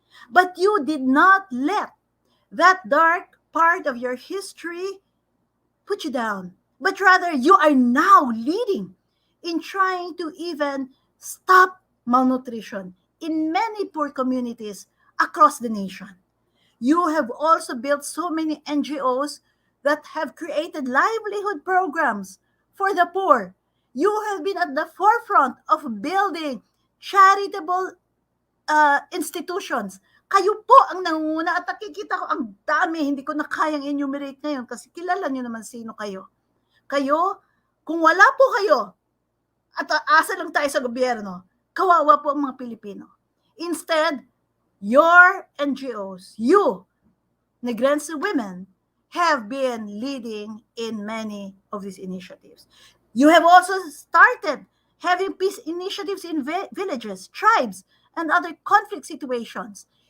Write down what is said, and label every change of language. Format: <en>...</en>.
<en>But you did not let that dark part of your history put you down, but rather you are now leading in trying to even stop malnutrition in many poor communities across the nation. You have also built so many NGOs that have created livelihood programs for the poor. You have been at the forefront of building charitable institutions.</en> <tl>Kayo po ang nangunguna at nakikita ko ang dami, hindi ko na kayang enumerate ngayon kasi kilala nyo naman sino kayo. Kayo, kung wala po kayo at asa lang tayo sa gobyerno, kawawa po ang mga Pilipino.</tl> <en>Instead, your NGOs, you, Negrense women, have been leading in many of these initiatives. You have also started having peace initiatives in villages, tribes, and other conflict situations.</en>